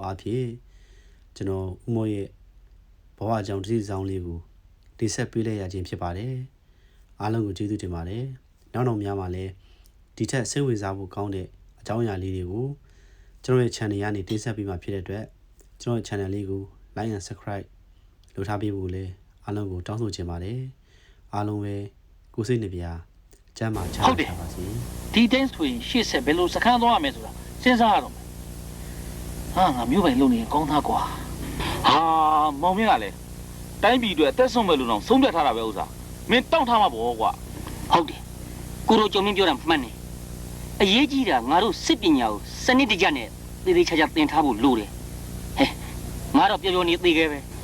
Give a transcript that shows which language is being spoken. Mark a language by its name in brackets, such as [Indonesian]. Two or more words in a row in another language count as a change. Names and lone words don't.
[Burmese] အားဖြင့်ကျွန်တော်ဦးမို့ရဲ့ဘဝအကြောင်းတစ်စီဆောင်လေးကိုတင်ဆက်ပေးလိုက်ရခြင်းဖြစ်ပါတယ်အားလုံးကိုကျေးဇူးတင်ပါတယ်နောက်များမှာလည်းဒီထက်စိတ်ဝင်စားဖို့ကောင်းတဲ့အကြောင်းအရာလေးတွေကိုကျွန်တော်ရဲ့ channel ကနေတင်ဆက်ပေးမှာဖြစ်တဲ့အတွက်ကျွန်တော်ရဲ့ channel လေးကို [English] like and subscribe [Burmese] လုပ်ထားပေးဖို့လည်းအားလုံးကိုတောင်းဆိုချင်ပါတယ်အားလုံးပဲကိုယ်စိတ်နှပြကျမ်းမာချမ်းသာပါစေ ဒီတိုင်းဆိုရင်ရှေ့ဆက်ဘယ်လိုစခန်းသွားရမယ်ဆိုတာစဉ်းစားရတော့မယ်ဟာငါမျိုးပိုင်လုံနေကောင်းသားကွာဟာမောင်မြင့်ကလည်းတိုင်းပြည်အတွက်အသက်ဆုံးမဲ့လူတော့ဆုံးဖြတ်ထားတာပဲဥစ္စာမင်းတောင့်ထားမှာပေါ့ကွာဟုတ်တယ်ကိုရိုကြုံမင်းပြောတာမှန်တယ်အရေးကြီးတာငါတို့စစ်ပညာကိုစနစ်တကျနဲ့သေသေးချာချာသင်ထားဖို့လိုတယ်ဟဲ့ငါတော့ပြောနေသေးခဲ့ပဲ